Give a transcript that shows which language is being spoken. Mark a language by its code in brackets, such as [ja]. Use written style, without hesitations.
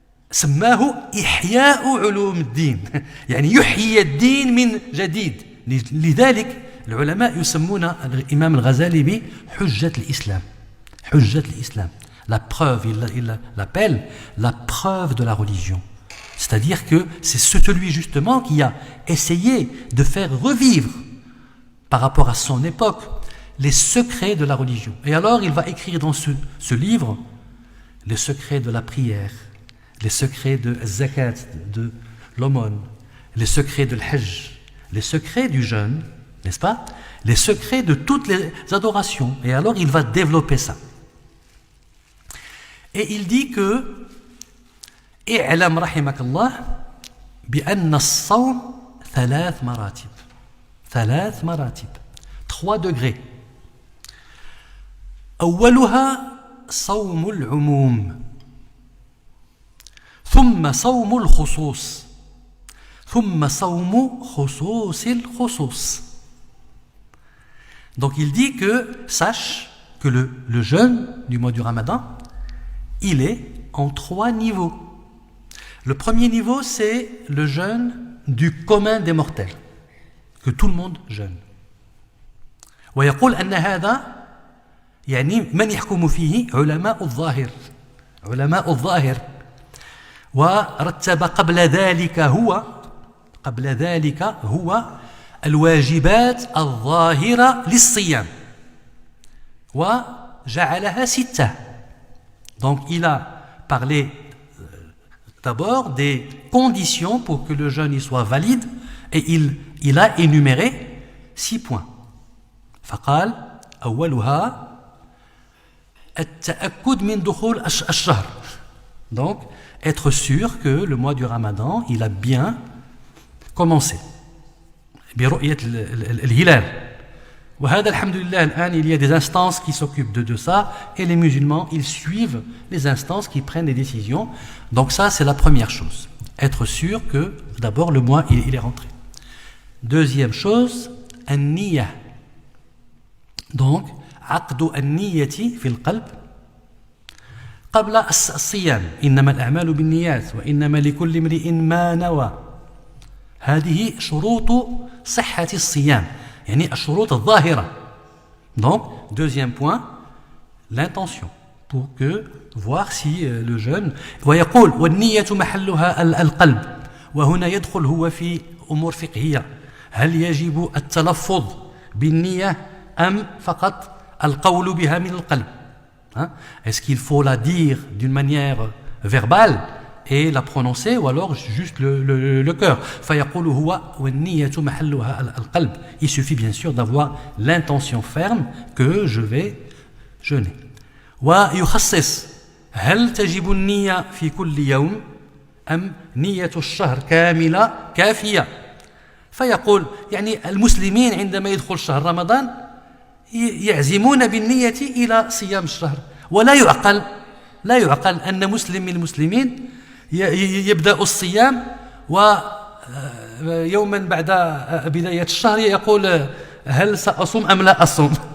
[ar] سماه إحياء علوم الدين يعني يحيي الدين من جديد. لذلك العلماء يسمون الإمام الغزالي بحجة الإسلام. حجة الإسلام, [fr] la preuve, il l'appelle la preuve de la religion. C'est-à-dire que c'est celui justement qui a essayé de faire revivre par rapport à son époque les secrets de la religion. Et alors il va écrire dans ce livre les secrets de la prière, les secrets de zakat, de l'aumône, les secrets de l'hajj, les secrets du jeûne, n'est-ce pas? Les secrets de toutes les adorations. Et alors il va développer ça. Et il dit que [ar] اعلم رحمك الله بأن الصوم ثلاث مراتب [fr] 3 degrés. [ar] أولها صوم العموم ثم صوم الخصوص ثم صوم خصوص الخصوص. [fr] Donc il dit que sache que le jeûne du mois du Ramadan, il est en 3 niveaux. Le premier niveau, c'est le jeûne du commun des mortels, que tout le monde jeûne. [ar] ويقول أن هذا يعني من يحكم فيه علماء الظاهر ورتب قبل ذلك هو الواجبات الظاهرة للصيام وجعلها 6. [fr] Donc il a parlé d'abord des conditions pour que le jeûne soit valide et il a énuméré 6 points. [ar] فقال أولها التأكد من دخول الشهر. [fr] Donc être sûr que le mois du Ramadan il a bien commencé [ar] برؤية الهلال. وهذا الحمد لله الآن [fr] il y a des instances qui s'occupent de ça et les musulmans ils suivent les instances qui prennent les décisions. Donc ça c'est la première chose, être sûr que d'abord le mois il est rentré. Deuxième chose, النية. [ar] Donc عقد النية في القلب قبل الصيام. إنما الأعمال بالنيات وإنما لكل امرئ ما نوى. هذه شروط صحة الصيام, يعني الشروط الظاهرة. [fr] Donc deuxième point, l'intention pour que voir si le jeûne. [ar] ويقول والنية محلها القلب. وهنا يدخل هو في أمور فقهية. هل يجب التلفظ بالنية أم فقط القول بها من القلب? [fr] Est-ce qu'il faut la dire d'une manière verbale et la prononcer ou alors juste le cœur? [ar] فيقول هو والنية محلها القلب. [fr] Il suffit bien sûr d'avoir l'intention ferme que je vais jeûner. [ar] ويخصص هل تجب النية في كل يوم أم نية الشهر كاملة كافية؟ فيقول يعني المسلمين عندما يدخل شهر رمضان يعزمون بالنية إلى صيام الشهر, ولا يعقل أن مسلم من المسلمين يبدأ الصيام ويوما بعد بداية الشهر يقول هل سأصوم أم لا أصوم.